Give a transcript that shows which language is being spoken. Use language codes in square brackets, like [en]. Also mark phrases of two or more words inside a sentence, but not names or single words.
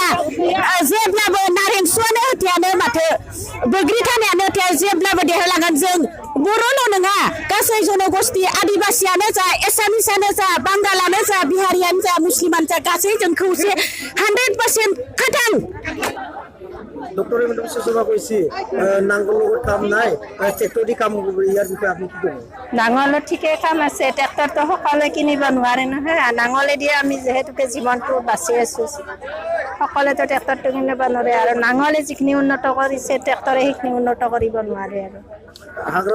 [brx] जेब्लाबो नारें सुवानो होथायानो माथो बैग्रि थानायानो होथाया, जेब्लाबो देरहालांगोन। जों बर'ल' नङा, गासै जनगोष्ठी आदिबासियानो जा, एसामिसानो जा, बांगालानो जा, बिहारियानो जा, मुस्लिमानो जा, गासै जों खौसे 100% खाथां। [as] ডক্টর হিমন্ত বিশ্ব শর্মা কৈছে নাঙ্গল লগত কাম নাই, ট্ৰেক্টৰ দি কাম হ'ব। ইয়াৰ বিষয়ে আপুনি কি ক'ব? নাঙলৰ ঠিকে কাম আছে, ট্ৰেক্টৰটো সকলোৱে কিনিব নোৱাৰে নহয়। নাঙলেদি আমি যিহেতুকে জীৱনটো বাচি আছোঁ, সকলোৱেতো ট্ৰেক্টৰটো কিনিব নোৱাৰে আৰু নাঙলে যিখিনি উন্নত কৰিছে ট্ৰেক্টৰে সেইখিনি উন্নত কৰিব নোৱাৰে আৰু।